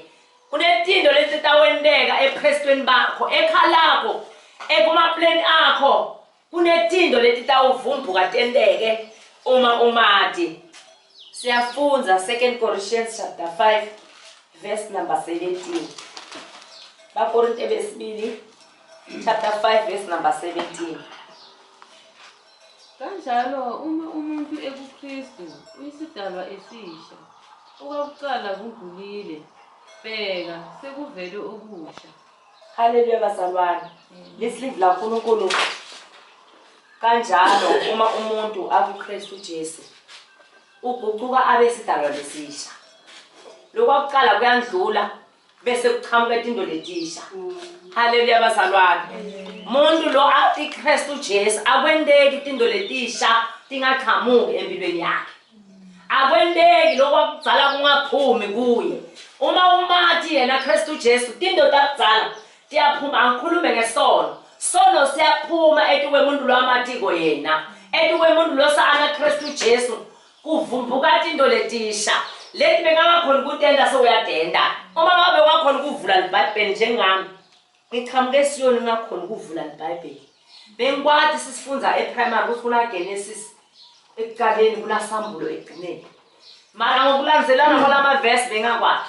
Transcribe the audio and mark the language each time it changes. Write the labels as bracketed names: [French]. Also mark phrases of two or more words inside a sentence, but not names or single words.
[Swati] Kunetindo leti tawendeka eprestweni bakho, ekhalako, ekumapleni akho. Kunetindo leti tawuvumbuka tendeke uma umati. Siyafunza [English] 2 Corinthians chapter 5 verse number 17. [Swati] Bakorinte besibili [English] chapter 5 verse number 17. [Swati] Kanjalo uma umuntu ekuKristu uyisidalwa esisha. Okwakuqala kudlulile. Bheka sekuvele okusha. Haleluya bazalwane. Lisilive la uNkulunkulu. Kanjalo uma umuntu akuKristu Jesu uguquka abe sidalwa lesisha. Lokwakuqala kuyandlula bese kuchamuka into letisha. Haleluya bazalwane. Umuntu lo athi Kristu Jesu akwendeki into letisha tingaqhamuki empilweni yakhe. Akwendeki lokwakuzala kungaphumi kuye. Uma umathi yena Kristu Jesu tinto takudzala tiyaphuma. Angikhulume ngesono. Sono siyaphuma etikwe umuntu lo amatiko yena. Etikwe umuntu lo sana Kristu Jesu kuvumbuka into letisha. Leti bengakhona ukutenda sewuyadenda. Uma ngabe wakhona ukuvula iBhayibheli njengami. Ngichamuke esiyoni ngakhona ukuvula iBhayibheli. Bengikwathi sisifunza ePrimary kusifuna Genesis ekuqaleni kunasambulo egcineni. Mara ngokulandzelana kwalama verse bengakwathi.